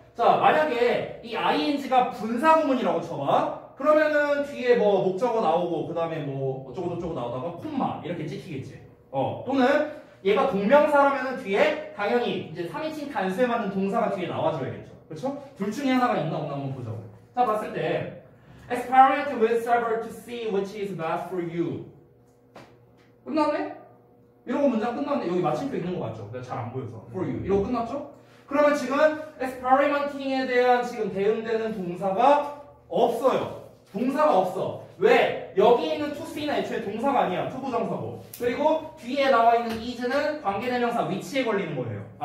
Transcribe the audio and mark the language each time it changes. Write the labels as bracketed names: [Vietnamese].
[Korean] 자, 만약에 이 ing가 분사 구문이라고 쳐봐. 그러면은 뒤에 뭐 목적어 나오고 그 다음에 뭐 어쩌고저쩌고 나오다가 콤마 이렇게 찍히겠지. 또는 얘가 동명사라면은 뒤에 당연히 이제 3인칭 단수에 맞는 동사가 뒤에 나와줘야겠죠. 그렇죠? 둘 중에 하나가 있나 없나 한번 보자고. 자, 봤을 때 [English] experiment with server to see which is best for you. [Korean] 끝났네? 이러고 문장 끝났네. 여기 마침표 있는 거 맞죠? 내가 잘 안 보여서. for you. 이러고 끝났죠? 그러면 지금 experimenting에 대한 지금 대응되는 동사가 없어요. 동사가 없어. 왜? 여기 있는 to see는 애초에 동사가 아니야. 투부정사고. 그리고 뒤에 나와 있는 is는 관계대명사 위치에 걸리는 거예요.